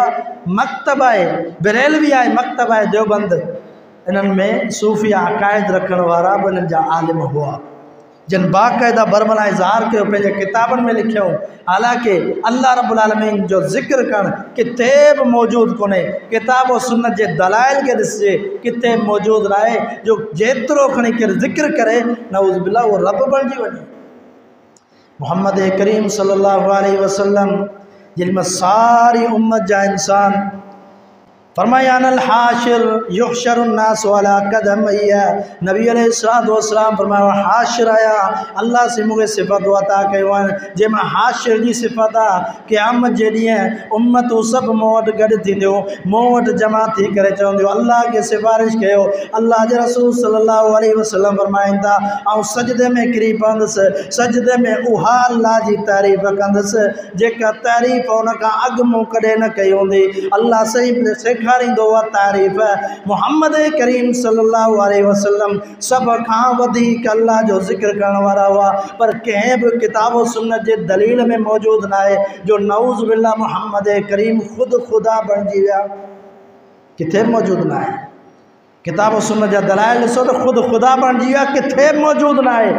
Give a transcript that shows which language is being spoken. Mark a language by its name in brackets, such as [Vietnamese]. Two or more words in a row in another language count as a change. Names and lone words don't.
[Sindhi] मकतब आहे बरेलवी आहे, मकतब आहे देवबंद, इन्हनि में सूफ़ी अक़ाइद रखण वारा बि इन्हनि जा आलिम हुआ, जिन बाक़ाइदा बरमला इज़हार कयो, पंहिंजे किताबनि में लिखियो। हालांकि अल्लाह [Arabic] رب العالمين [Sindhi] जो ज़िक्र करणु किथे बि मौजूदु कोन्हे। किताब और सुन्नत जे दलाइल खे ॾिसिजे, किथे मौजूदु न आहे जो जेतिरो खणी करे ज़िक्र करे [Arabic] نعوذ بالله [Sindhi] उहो रब बणिजी वञे। मुहम्मद करीम [Arabic] صلى الله عليه وسلم [Sindhi] जिन में सारी उम्मत जा इंसान फरमाया [Arabic] أنا الحاشر يحشر الناس على قدمي. [Sindhi] नबी [Arabic] عليه الصلاة والسلام [Sindhi] फरमाया हाशिर आया अल्लाह से मूंखे सिफ़त अता कयो आहिनि, जंहिंमें हाशिर जी सिफ़त आहे क़यामत जे ॾींहुं उम्मत सभु मूं वटि गॾु थींदियूं, मूं वटि जमा थी करे चवंदियूं अल्लाह खे सिफ़ारिश कयो। अल्लाह जे रसूल [Arabic] صلى الله عليه وسلم [Sindhi] फरमाइनि था ऐं सजदे में किरी पवंदुसि, सजदे में उहा अल्लाह जी तारीफ़ कंदुसि जेका तारीफ़ उन खां अॻु मूं कॾहिं न कई हूंदी। अल्लाह सही सेखारींदो आहे तारीफ़। मुहम्मद करीम [Arabic] صلى الله عليه وسلم [Sindhi] सब खां वधीक अल्लाह जो ज़िक्र करण वारा हुआ, पर कंहिं बि किताब सुन्नत जे दलील में मौजूदु न आहे जो [Arabic] نعوذ بالله [Sindhi] मुहम्मद करीम ख़ुदि ख़ुदा बणिजी विया। किथे मौजूदु न आहे। किताब सुन्नत जा दलाइल ॾिसो त ख़ुदि ख़ुदा बणिजी विया, किथे मौजूदु न आहे।